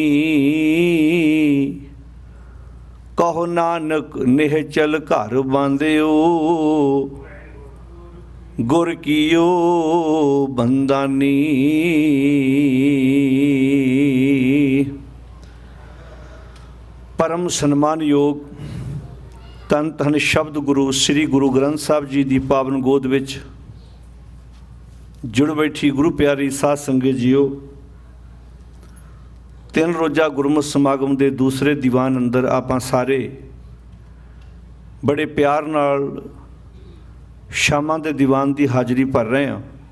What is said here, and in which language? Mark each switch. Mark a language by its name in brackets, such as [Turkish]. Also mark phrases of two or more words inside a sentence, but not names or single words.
[Punjabi] ਕਹੋ ਨਾਨਕ ਨਿਹਚਲ ਘਰ ਬਾਂਧਿਓ ਗੁਰ ਕੀਓ ਬੰਧਾਨੀ। ਪਰਮ ਸਨਮਾਨ ਯੋਗ ਧੰਨ ਧੰਨ ਸ਼ਬਦ ਗੁਰੂ ਸ੍ਰੀ ਗੁਰੂ ਗ੍ਰੰਥ ਸਾਹਿਬ ਜੀ ਦੀ ਪਾਵਨ ਗੋਦ ਵਿੱਚ ਜੁੜ ਬੈਠੀ ਗੁਰੂ ਪਿਆਰੀ ਸਾਧ ਸੰਗਤ ਜੀਓ, 3 ਰੋਜ਼ਾ ਗੁਰਮਤਿ ਸਮਾਗਮ ਦੇ ਦੂਸਰੇ ਦੀਵਾਨ ਅੰਦਰ ਆਪਾਂ ਸਾਰੇ ਬੜੇ ਪਿਆਰ ਨਾਲ ਸ਼ਾਮਾਂ ਦੇ ਦੀਵਾਨ ਦੀ ਹਾਜ਼ਰੀ ਭਰ ਰਹੇ ਹਾਂ।